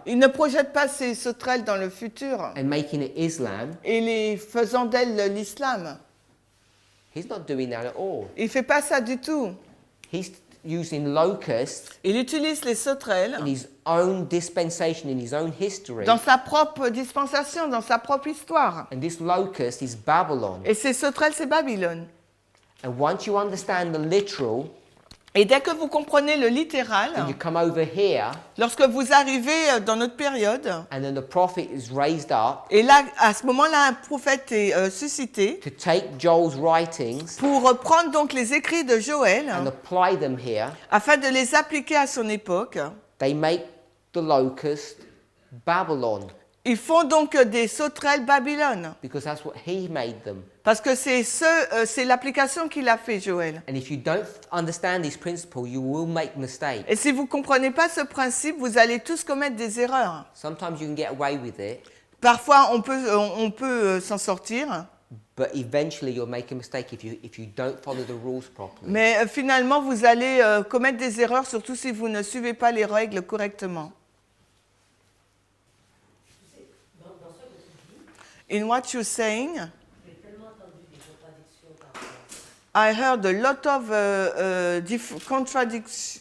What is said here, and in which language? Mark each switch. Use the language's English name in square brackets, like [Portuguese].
[French] il ne projette pas ces sauterelles dans le futur [English] and making it Islam. [French] et les faisant d'elles l'islam. [English] He's not doing that at all. [French] Il ne fait pas ça du tout. [English] He's using locusts [French] Il utilise les sauterelles [English] in his own dispensation, in his own history. [French] dans sa propre dispensation, dans sa propre histoire. [English] And this locust is Babylon. [French] Et ces sauterelles, c'est Babylone. [English] And once you understand the literal, [French] Et dès que vous comprenez le littéral, [English] then you come over here, [French] lorsque vous arrivez dans notre période, [English] and then the prophet is raised up [French] et là, à ce moment-là, un prophète est suscité [English] to take Joel's writings [French] pour reprendre donc les écrits de Joël, [English] and apply them here. [French] afin de les appliquer à son époque. [English] They make the locust Babylon, [French] Ils font donc des sauterelles Babylone, [English] because that's what he made them. [French] parce que c'est l'application qu'il a fait, Joël. [English] And if you don't understand this principle, you will make mistakes. [French] Et si vous ne comprenez pas ce principe, vous allez tous commettre des erreurs. [English] Sometimes you can get away with it, [French] Parfois, on peut s'en sortir, [English] but eventually you'll make a mistake if you don't follow the rules properly. [French] mais finalement, vous allez commettre des erreurs, surtout si vous ne suivez pas les règles correctement. Dans ce que tu dis, [English] In what you're saying, [French] j'ai tellement entendu des contradictions parfois. [English] I heard a lot of contradiction.